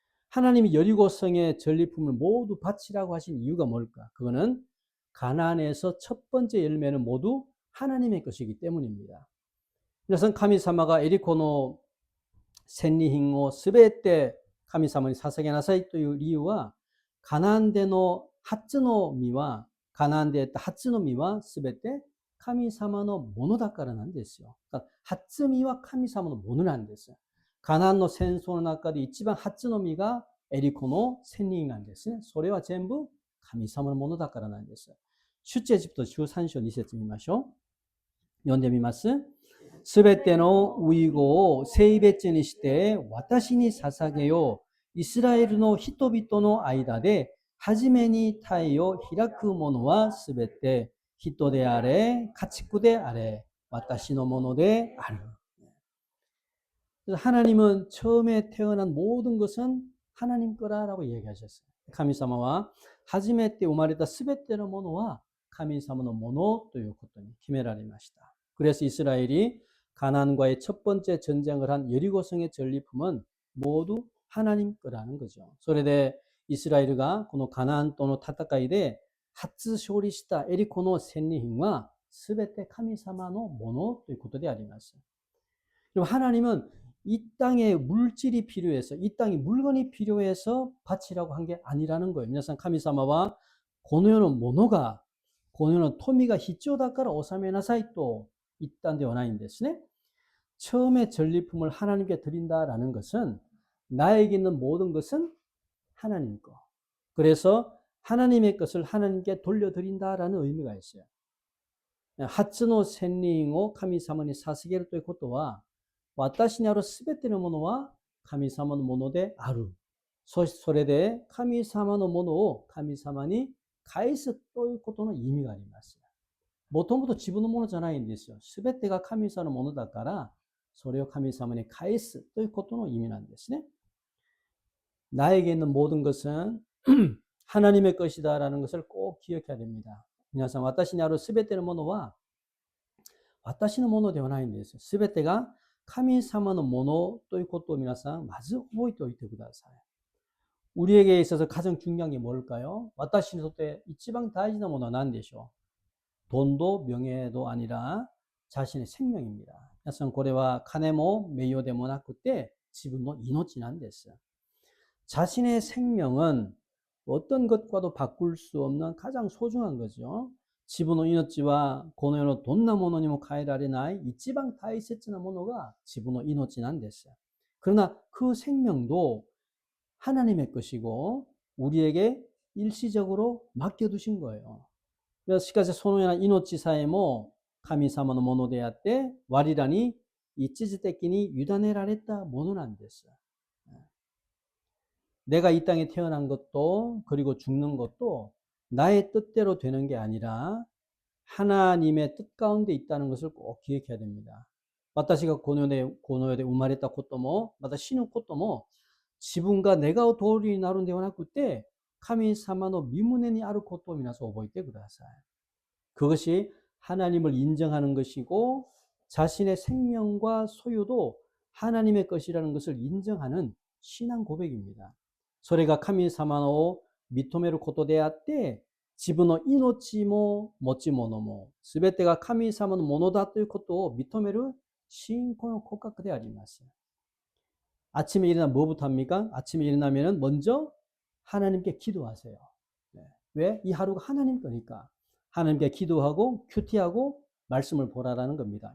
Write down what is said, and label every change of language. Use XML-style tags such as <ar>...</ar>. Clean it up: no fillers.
<ko>하나님이 여리고성의 전리품을 모두 바치라고 하신 이유가 뭘까? 그거는 가나안에서 첫 번째 열매는 모두 하나님의 것이기 때문입니다. 그래서</ko> <ja>神様が</ja> <ko>에리코의</ko> <ja>戦利品をすべて神様に捧げなさいという理由は、カナンでの初の実は、カナンで得た初の実はすべて神様のものだからなんですよ。初実は神様のものなんです。カナンの戦争の中で一番初の実がエリコの戦利品なんですね。それは全部神様のものだからなんです。出エジプト13章2節見ましょう。読んでみます。すべての遺語を聖別にして私に捧げよう。イスラエルの人々の間で初めに体を開くものはすべて人であれ、家畜であれ、私のものである。</ja> <ko>하나님은 처음에 태어난 모든 것은 하나님 거라라고 얘기하셨어요.</ko> <ja>神様は初めて生まれたすべてのものは神様のものということに決められました。</ja> <ko>그래서 이스라엘이 가나안과의 첫 번째 전쟁을 한 여리고성의 전리품은 모두 하나님 거라는 거죠.</ko> <ja>それで</ja> <ko>이스라엘가</ko> <ja>この</ja> <ko>가나안 또는 타타카이데</ko> <ja>初勝利した</ja> <ko>에리코의</ko> <ja>戦利品はすべて神様のものということであります。</ja> <ko>그리고 하나님은 이 땅에 물질이 필요해서 이 땅에 물건이 필요해서 바치라고 한 게 아니라는 거예요.</ko> <ja>皆さん神様はこの世のものがこの世の富が必要だから納めなさいと言ったんではないんですね。</ja> <ko>처음에 전리품을 하나님께 드린다라는 것은 나에게 있는 모든 것은 하나님 거. 그래서 하나님의 것을 하나님께 돌려드린다라는 의미가 있어요.</ko> <ja>初の戦利品を神様に捧げるということは私にあるすべてのものは神様のものである。それで神様のものを神様に返すということの意味があります。もともと自分のものじゃないんですよ。すべてが神様のものだから、それを神様に返すということの意味なんですね。</ja> <ko>나에게 있는 모든 것은 하나님의 것이다라는 것을 꼭 기억해야 됩니다.</ko> <ja>皆さん、私にあるすべてのものは私のものではないんです。すべてが神様のものということを皆さん、まず覚えておいてください。</ja> <ko>우리에게 있어서 가장 중요한 게 뭘까요?</ko> <ja>私にとって一番大事なものは何でしょう?</ja> <ko>돈도 명예도 아니라 자신의 생명입니다.</ko> <ja>皆さん、これは金も名誉でもなくて自分の命なんです。</ja> <ko>자신의 생명은 어떤 것과도 바꿀 수 없는 가장 소중한 거죠.</ko> <ja>自分の命はこの世のどんなものにも変えられない一番大切なものが自分の命なんです。</ja> <ko>그러나 그 생명도 하나님의 것이고 우리에게 일시적으로 맡겨두신 거예요. 그래서</ko> <ja>しかしそのような命さえも神様のものであって我らに一時的に委ねられたものなんです。</ja> <ko>내가 이 땅에 태어난 것도 그리고 죽는 것도 나의 뜻대로 되는 게 아니라 하나님의 뜻 가운데 있다는 것을 꼭 기억해야 됩니다.</ko> <ja>私がこの世で生まれたこともまた死ぬことも自分が願う通りになるんではなくて神様の御胸にあることを皆さん覚えてください.</ja> <ko>그것이 하나님을 인정하는 것이고 자신의 생명과 소유도 하나님의 것이라는 것을 인정하는 신앙 고백입니다.</ko> <ja>それが神様を認めることであって、自分の命も持ち物も全てが神様のものだということを認める信仰の告白であります.</ja> <ko>아침에 일어나면 뭐부터 합니까? 아침에 일어나면 먼저 하나님께 기도하세요. 왜? 이 하루가 하나님 거니까. 하나님께 기도하고 큐티하고 말씀을 보라라는 겁니다.</ko>